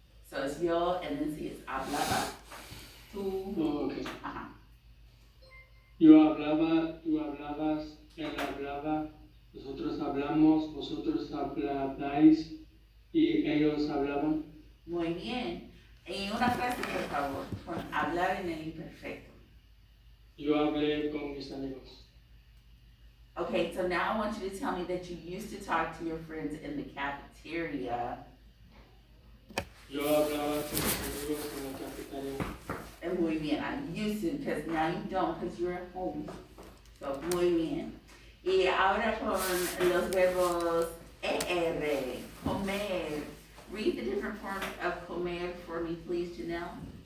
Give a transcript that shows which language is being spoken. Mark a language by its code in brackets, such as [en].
[en] So it's yo, and then see it's hablaba. [es] Tú. [en] Oh, okay. [es] Ajá. Yo hablaba, tú hablabas, él hablaba, nosotros hablamos, vosotros hablabais y ellos hablaban. Muy bien. Y una frase, por favor, con hablar en el imperfecto. Yo hablé con mis amigos. [en] Okay, so now I want you to tell me that you used to talk to your friends in the cafeteria. [es] Yo hablaba con mis amigos en la cafetería. [en] And [es] muy bien, [en] I used to, because now you don't, because you're at home. [es] So, muy bien. Y ahora con los verbos ER, comer. [en] Read the different forms of comer for me, please, Janelle.